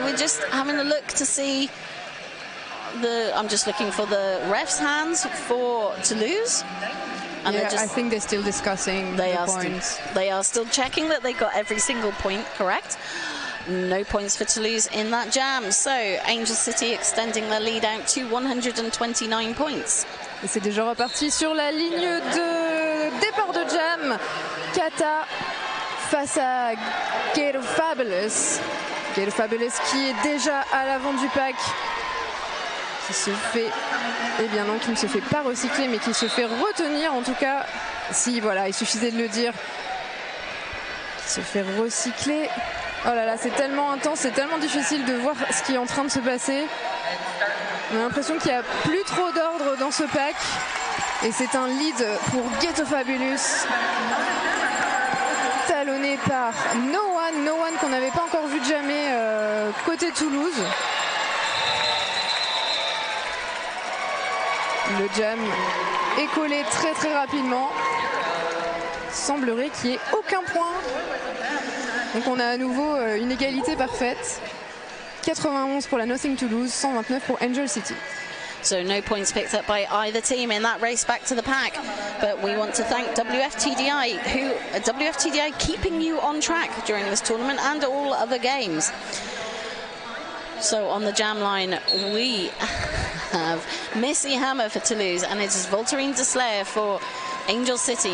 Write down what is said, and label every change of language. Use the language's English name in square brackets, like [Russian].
[English] We're just having a look to see I'm just looking for the ref's hands for Toulouse. And yeah, I think they're still discussing the points. They are still checking that they got every single point correct. No points for Toulouse in that jam. So Angel City extending their lead out to 129 points. [French] Et c'est déjà reparti sur la ligne de départ de jam. Kata face à Gator Fabulous. Gator Fabulous qui est déjà à l'avant du pack. Qui se fait, eh bien non, qui ne se fait pas recycler, mais qui se fait retenir. En tout cas, si voilà, il suffisait de le dire, Se fait recycler. Oh là là, c'est tellement intense, c'est tellement difficile de voir ce qui est en train de se passer. On a l'impression qu'il n'y a plus trop d'ordre dans ce pack. Et c'est un lead pour Ghetto Fabulous. Talonné par No One qu'on n'avait pas encore vu de jamais côté Toulouse. Le jam est collé très très rapidement. Semblerait qu'il n'y ait aucun point. Donc on a à nouveau une égalité parfaite. 91 pour la Nothing Toulouse, 129 pour Angel City. [English] So no points picked up by either team in that race back to the pack. But we want to thank WFTDI, WFTDI keeping you on track during this tournament and all other games. So on the jam line, we have Missy Hammer for Toulouse, and it is Voltarine de Slayer for Angel City.